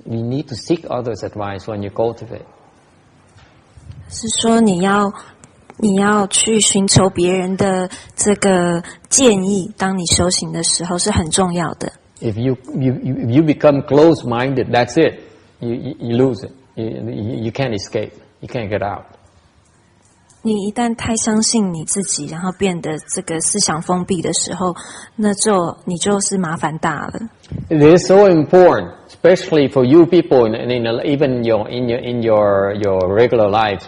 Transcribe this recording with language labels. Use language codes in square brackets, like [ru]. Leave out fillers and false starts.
[en] You need to seek others' advice when you cultivate. [zh] 是说你要去寻求别人的这个建议，当你修行的时候是很重要的。 [en] If you become close-minded, that's it. You lose it. You can't escape. You can't get out. [zh] 你一旦太相信你自己，然后变得这个思想封闭的时候，那你就是麻烦大了。 [en] It is so important, especially for you people, and even in your regular life.